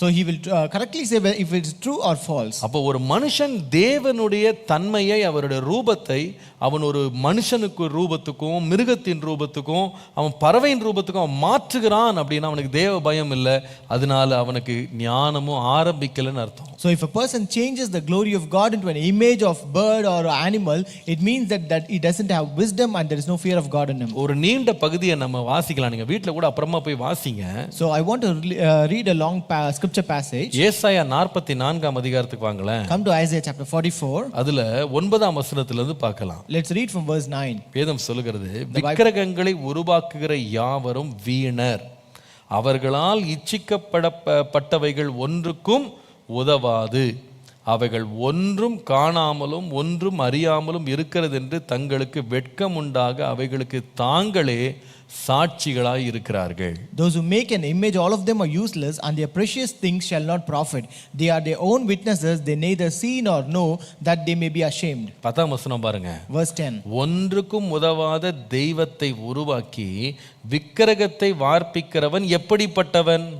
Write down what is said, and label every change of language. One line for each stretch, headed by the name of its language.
English: So he will correctly say if it is true or false.
Tamil: அப்போ ஒரு மனுஷன் தேவனுடைய தன்மையை, அவருடைய ரூபத்தை அவன் ஒரு மனுஷனுக்கு ரூபத்துக்கும், மிருகத்தின் ரூபத்துக்கும், அவன் பறவையின் ரூபத்துக்கும் அவன் மாற்றுகிறான் அப்படின்னா அவனுக்கு தேவ பயம் இல்லை, அதனால அவனுக்கு ஞானமும் ஆரம்பிக்கலன்னு அர்த்தம்.
English: So if a person changes the glory of God into an image of bird or animal, it means that he doesn't have wisdom and there is no fear of God in him.
Tamil: ஒரு நீண்ட பகுதியை நம்ம வாசிக்கலாம், நீங்க வீட்ல கூட அப்புறமா போய் வாசிங்க.
English: So I want to read a long scripture passage.
Tamil: ஏசாயா 44ஆம் அதிகாரத்துக்கு வாங்களேன்.
English: Come to Isaiah chapter 44.
Tamil: அதுல 9ஆம் வசனத்துல இருந்து பார்க்கலாம்.
English: Let's read from verse 9.
Tamil: வேதம் சொல்லுகிறது, விக்கிரகங்களை உருவாக்குகிற யாவரும் வீணர், அவர்களால் இச்சிக்கப்பட்டவைகள் ஒன்றுக்கும் உதவாது, அவைகள் ஒன்றும் காணாமலும் ஒன்றும் அறியாமலும் இருக்கிறது என்று தங்களுக்கு வெட்கம் உண்டாக அவைகளுக்கு தாங்களே சாட்சிகளாய் இருக்கிறார்கள்.
English: Those who make an image, all of them are useless, and their precious things shall not profit. They are their own witnesses, they neither see nor know, that they may be ashamed.
Tamil: 10ஆம் வசனம் பாருங்க.
English: Verse 10.
Tamil: ஒன்றுக்கும் உதவாத தெய்வத்தை உருவாக்கி விக்கிரகத்தை வார்ப்பிக்கிறவன் எப்படிப்பட்டவன்?